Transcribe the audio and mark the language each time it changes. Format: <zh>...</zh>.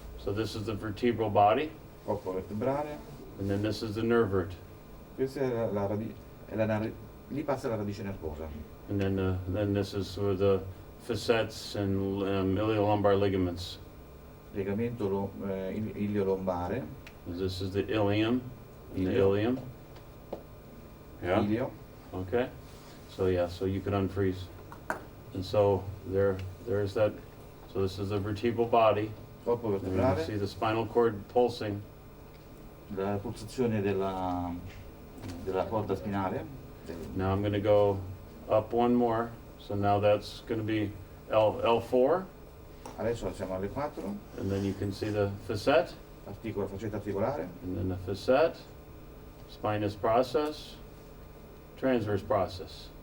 <en>So this is the vertebral body,</en> <it>corpo vertebrale,</it> <en>and then this is the nerve root.</en> <it>questa è lì passa la radice nervosa.</it> <en>And then this is where the facets and iliolumbar ligaments.</en> <it>Legamento ilio-lombare,</it> <en>This is the ilium, and the</en> <it>Ilio.</it> <en>ilium. Yeah.</en> <it>ilio,</it> <en>Okay. So so you can unfreeze. And so there's that. So this is the vertebral body.</en> <it>corpo</it> <en>And you can</en> <it>vertebrale,</it> <en>see the spinal cord pulsing.</en> <it>la pulsazione della corda spinale,</it> <en>Now I'm going to go up one more. So now that's going to be L4,</en> <it>adesso siamo alle 4,</it> <en>and then you can see the facet,</en> <it>faccetta articolare,</it> <en>and then the facet, spinous process, transverse process.</en>